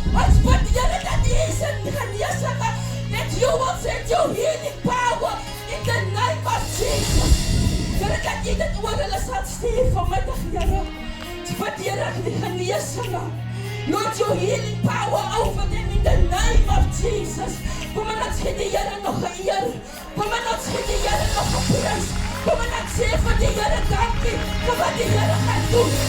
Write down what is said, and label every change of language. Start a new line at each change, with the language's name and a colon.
Afrikaans: Ons bid, Here, dat die is in genesing,
English: that you will send your healing power in the name of Jesus.
Afrikaans: Here, dat jy dit oor hulle sal stuur vanmiddag, Here. Bid, Here, die genesing.
English: Lord, your healing power over them in the name of Jesus.
Afrikaans: Kom en ons gee die Here nog 'n eer. Kom en ons gee die Here nog 'n prys. Kom en ons sê vir die Here dankie vir wat die Here gaan doen.